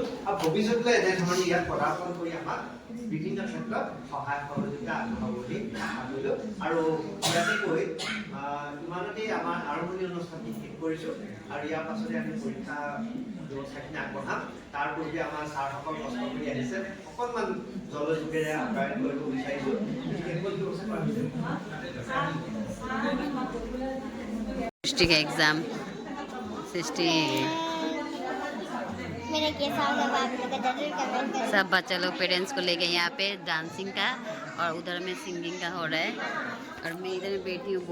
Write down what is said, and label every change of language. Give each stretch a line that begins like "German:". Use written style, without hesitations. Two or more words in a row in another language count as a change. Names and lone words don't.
Assamese: আৰু ভৱিষ্যতলৈ এনেধৰণে ইয়াত প্ৰদৰ্শন কৰি আমাক বিভিন্ন ক্ষেত্ৰত সহায় সহযোগিতা আগবঢ়াব বুলি আশা কৰিলোঁ। আৰু ইয়াতে কৈ ইমানতে আমাৰ আৰম্ভণি অনুষ্ঠানটি শেষ কৰিছোঁ। আৰু ইয়াৰ পাছতে আমি পৰীক্ষা ব্যৱস্থাখিনি আগবঢ়াম। তাৰ পূৰ্বে আমাৰ ছাৰসকল কষ্ট কৰি আহিছে, অকণমান জলযোগেৰে আপ্যায়ন কৰিব বিচাৰিছোঁ।
Hindi: सृष्टि का एग्ज़ाम, सृष्टि मेरा कैसा होगा आप लोग जरूर कमेंट करें। सब बच्चा लोग पेरेंट्स को लेके यहाँ पे डांसिंग का और उधर में सिंगिंग का हो रहा है, और मैं इधर में बैठी हूँ।